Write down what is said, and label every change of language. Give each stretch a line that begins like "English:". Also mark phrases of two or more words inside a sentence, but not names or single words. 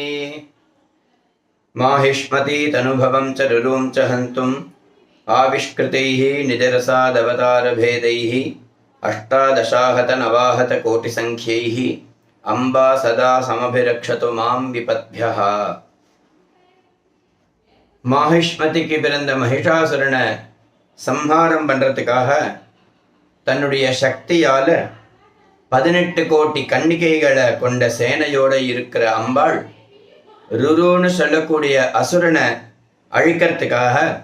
Sanskrit: माहिष्मती तनुभवं च रुरुं च हन्तुम् आविष्कृतैः निजरसादवतारभेदैः अष्टादशाहत नवाहत कोटिसङ्ख्यैः अम्बा सदा समभिरक्षतु मां विपद्भ्यः।
Tamil: மாஹிஷ்மதிக்கு பிறந்த மகிஷாசுரனை சம்ஹாரம் பண்ணுறதுக்காக தன்னுடைய சக்தியால் 18 கோடி கன்னிகைகளை கொண்ட சேனையோடு இருக்கிற அம்பாள் ருருன்னு சொல்லக்கூடிய அசுரனை அழிக்கிறதுக்காக